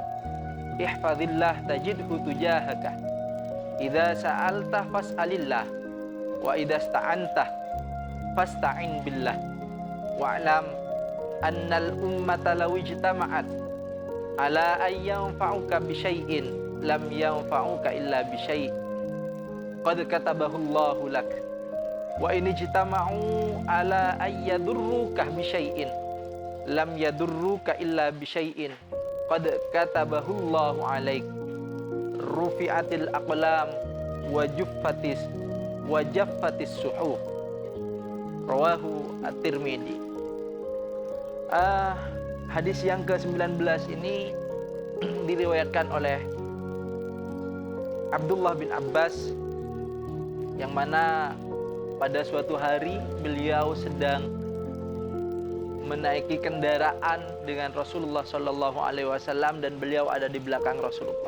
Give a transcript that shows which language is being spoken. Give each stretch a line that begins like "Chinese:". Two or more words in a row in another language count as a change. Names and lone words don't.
Arabic: احفظ الله تجده تجاهك إذا سألت فاسأل الله وإذا استعنت فاستعن بالله واعلم أن الأمة لو اجتمعت على أن ينفعك بشيء لم ينفعك إلا بشيء قد كتبه الله لك وإن اجتمعوا على أن يضرك بشيء لم يضرك إلا بشيء قد كتبه الله عليك رفعت الأقلام وجفت الصحف رواه الترمذي.
Indonesian: Hadis yang ke-19 ini diriwayatkan oleh Abdullah bin Abbas, yang mana pada suatu hari beliau sedang menaiki kendaraan dengan Rasulullah
Arabic: صلى الله عليه وسلم
Indonesian: dan beliau ada di belakang Rasulullah.